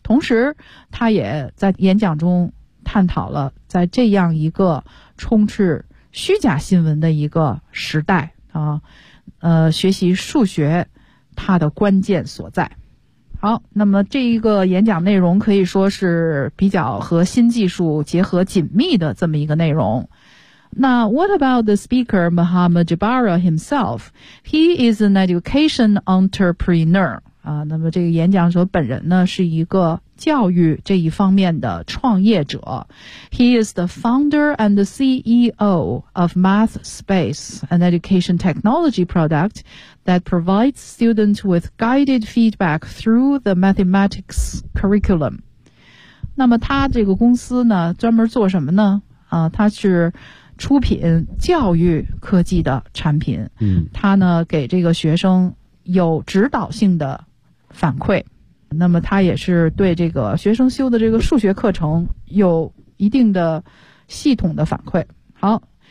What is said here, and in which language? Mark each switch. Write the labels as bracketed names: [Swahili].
[Chinese] 同时他也在演讲中探讨了在这样一个充斥虚假新闻的一个时代学习数学它的关键所在。好，那么这一个演讲内容可以说是比较和新技术结合紧密的这么一个内容。那 [English] what about the speaker Muhammad Jabara himself? He is an education entrepreneur. [Chinese] 那么这个演讲者本人呢是一个教育这一方面的创业者。 [English] He is the founder and the CEO of Math Space, an education technology product that provides students with guided feedback through the mathematics curriculum. [Chinese] 那么他这个公司呢专门做什么呢他是出品教育科技的产品。他呢给这个学生有指导性的反馈。那么他也是对这个学生修的这个数学课程有一定的系统的反馈。好，